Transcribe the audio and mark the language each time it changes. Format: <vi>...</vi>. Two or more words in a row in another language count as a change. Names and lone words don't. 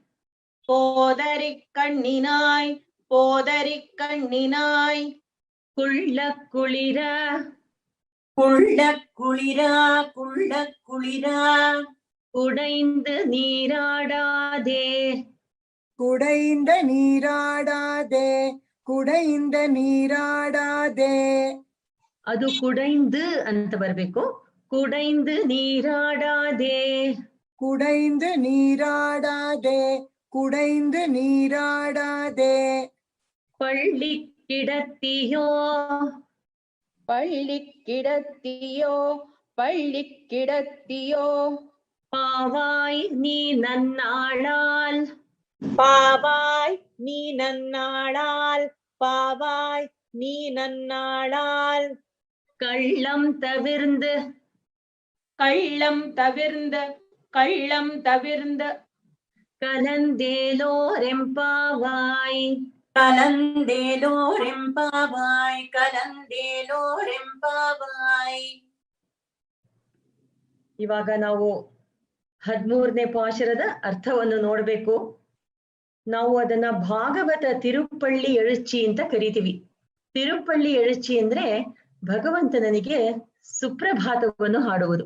<ta>போதரிக் கண்ணினாய் போதரிக் கண்ணினாய் குள்ளக் குளிர குள்ளக் குளிரா குள்ளக் குளிரா உடைந்து நீராடாதே குடைந்த நீராடாதே குடைந்த ನೀರಾಡಾದೆ.</ta> <kn>ಅದು ಕುಡೈಂದು ಅಂತ ಬರ್ಬೇಕು.</kn> <ta>குடைந்து நீராடாதே குடைந்து நீராடாதே குடைந்து நீராடாதே. பள்ளி கிடத்தியோ பள்ளி கிடத்தியோ பள்ளி கிடத்தியோ பாவாய் நீ நன்னாளால் பாவாய் நீ நன்னாளால் பாவாய் நீ நன்னாளால் கள்ளம் தவிர்ந்து கள்ளம் தவிர்ந்து கள்ளம் தவிர்ந்து கலந்தேலோரெம்பாவாய் கலந்தேலோரெம்பாவாய் கலந்தேலೋರೆಂಪಾವಾಯ್.</ta> <kn>ಇವಾಗ ನಾವು 13ನೇ ಪಾಶರದ ಅರ್ಥವನ್ನು ನೋಡ್ಬೇಕು. ನಾವು ಅದನ್ನ ಭಾಗವತ</kn> <ta>திருப்பள்ளி எழுச்சி</ta> <kn>ಅಂತ ಕರಿತೀವಿ.</kn> <ta>திருப்பள்ளி எழுச்சி</ta> <kn>ಅಂದ್ರೆ ಭಗವಂತನಿಗೆ ಸುಪ್ರಭಾತವನ್ನು ಹಾಡುವುದು.</kn>